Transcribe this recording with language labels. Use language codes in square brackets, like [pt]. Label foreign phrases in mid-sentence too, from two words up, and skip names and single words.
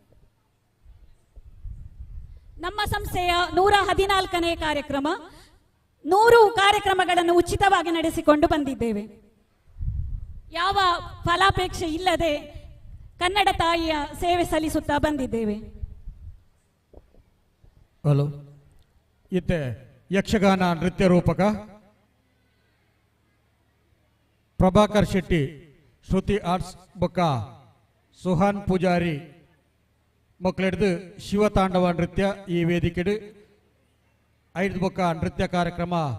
[kn] ನಮ್ಮ ಸಂಸ್ಥೆಯ 114ನೇ ಕಾರ್ಯಕ್ರಮ. 100 ಕಾರ್ಯಕ್ರಮಗಳನ್ನು ಉಚಿತವಾಗಿ ನಡೆಸಿಕೊಂಡು ಬಂದಿದ್ದೇವೆ. ಯಾವ ಫಲಾಪೇಕ್ಷೆ ಇಲ್ಲದೆ ಕನ್ನಡ ತಾಯಿಯ ಸೇವೆ ಸಲ್ಲಿಸುತ್ತಾ ಬಂದಿದ್ದೇವೆ. [tcy] ಹಲೋ, ಇತ್ತೆ ಯಕ್ಷಗಾನ ನೃತ್ಯ ರೂಪಕ ಪ್ರಭಾಕರ್ ಶೆಟ್ಟಿ ಶ್ರುತಿ ಆರ್ಟ್ಸ್ ಬೊಕ್ಕ ಸುಹಾನ್ ಪೂಜಾರಿ ಮಕ್ಕಳಿಡ್ದು ಶಿವತಾಂಡವ ನೃತ್ಯ ಈ ವೇದಿಕೆಡು 5 ಬೊಕ್ಕ ನೃತ್ಯ ಕಾರ್ಯಕ್ರಮ